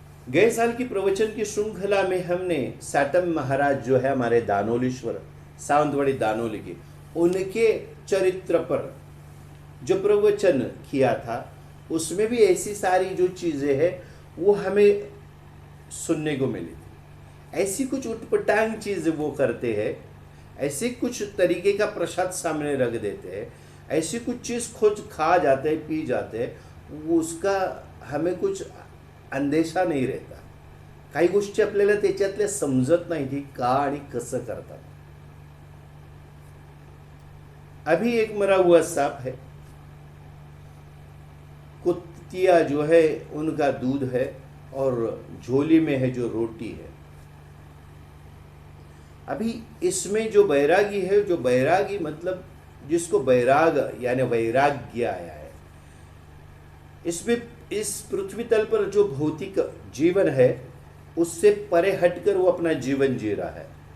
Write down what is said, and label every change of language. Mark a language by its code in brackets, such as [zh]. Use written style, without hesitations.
[hi] गए साल की प्रवचन की श्रृंखला में हमने साटम महाराज जो है हमारे दानोलीश्वर सावंतवाड़ी दानोली के, उनके चरित्र पर जो प्रवचन किया था उसमें भी ऐसी सारी जो चीज़ें हैं वो हमें सुनने को मिली थी। ऐसी कुछ उटपटांग चीज़ वो करते हैं, ऐसे कुछ तरीके का प्रसाद सामने रख देते हैं, ऐसी कुछ चीज़ खोज खा जाते हैं पी जाते हैं, वो उसका हमें कुछ अंदेशा नाही रहता। [mr] काही गोष्टी आपल्याला त्याच्यातल्या समजत नाही ती का आणि कसं करतात। [hi] अभी एक मरा हुआ सांप है, कुत्तिया जो है उनका दूध है और झोली में है जो रोटी है। अभी इसमें जो बैरागी है, जो बैरागी मतलब जिसको बैराग यानी वैराग्य आया है, इसमें इस पृथ्वी तल पर जो भौतिक जीवन है उससे परे हटकर वो अपना जीवन जी रहा है।